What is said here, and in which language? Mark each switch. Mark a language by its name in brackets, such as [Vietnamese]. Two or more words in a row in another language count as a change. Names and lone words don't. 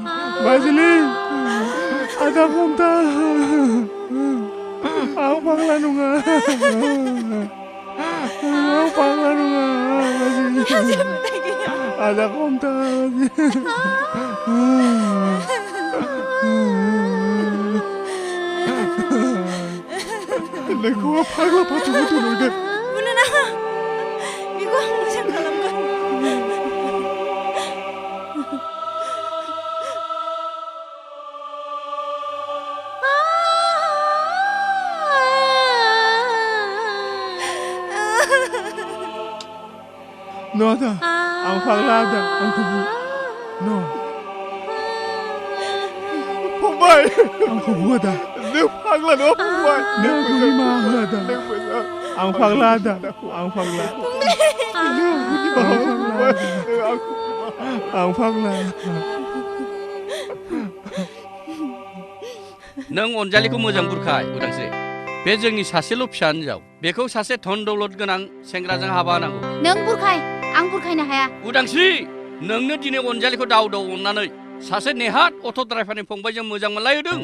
[Bodo] बाजिलि आदा हमथा आं फाग्ला नङा आं फाग्ला नङा आदा हमथा नोंखौ फाग्ला फाथोखौ दोनहरगोन बुनो नाङा बेखौ आं मोजां खालामगोन No ada, ang paglada, ang kubu. No. फंबाय Ang kubu ada. नों फाग्ला नङा फंबाय No kubu mahlada. Ang paglada, ang pagla. Ang pagla. नों अनजालिखौ मोजां बुरखाय उदांस्रि बे जोंनि सासेल' फिसा हिनजाव बेखौ सासे धन दौलत गोनां सेंग्राजों हाबा होनांगौ नों बुरखाय आं बुरखायनो हाया उदांस्रि नोंनो दिनै अनजालिखौ दाव दाव अननानै सासे नेहात अट' ड्राइभारनि फंबायजों मोजां मोनलायहोदों